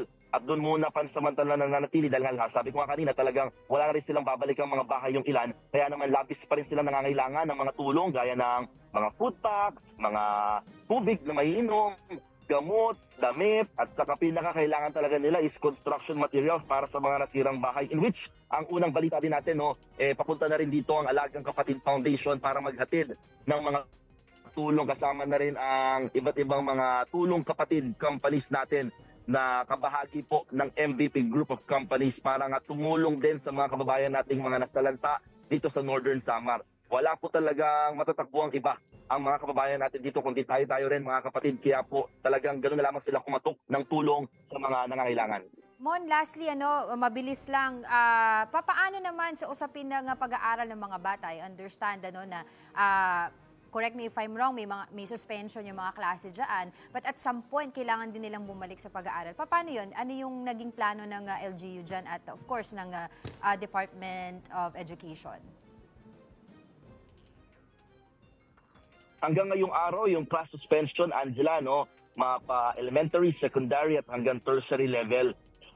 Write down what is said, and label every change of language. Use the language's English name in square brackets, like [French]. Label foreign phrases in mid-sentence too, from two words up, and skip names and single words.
[Filipino] At doon muna pansamantala nananatili dahil sabi ko nga kanina talagang wala na rin silang babalik ang mga bahay yung ilan. Kaya naman labis pa rin sila nangangailangan ng mga tulong gaya ng mga food packs, mga tubig na maiinom, gamot, damit, at saka pinakakailangan talaga nila is [English] construction materials [Filipino] para sa mga nasirang bahay. [English] In which, [Filipino] ang unang balita din natin, no, papunta na rin dito ang Alagang Kapatid Foundation para maghatid ng mga tulong kasama na rin ang iba't ibang mga tulong kapatid companies natin na kabahagi po ng MVP Group of Companies para nga tumulong din sa mga kababayan nating mga nasalanta dito sa Northern Samar. Wala po talagang matatakbo ang iba ang mga kababayan natin dito kundi tayo rin mga kapatid. Kaya po talagang ganoon na lamang sila kumatok ng tulong sa mga nangangailangan. Mon, lastly, mabilis lang, papaano naman sa usapin ng pag-aaral ng mga bata? [English] I understand na correct me if I'm wrong, [Filipino] may suspension yung mga klase dyan, [English] but at some point, [Filipino] kailangan din nilang bumalik sa pag-aaral. Paano yun? Ano yung naging plano ng LGU dyan at [English] of course [Filipino] ng Department of Education? Hanggang ngayong araw, yung [English] class suspension, [Filipino] Angela, no, mapa elementary, secondary at hanggang tertiary level.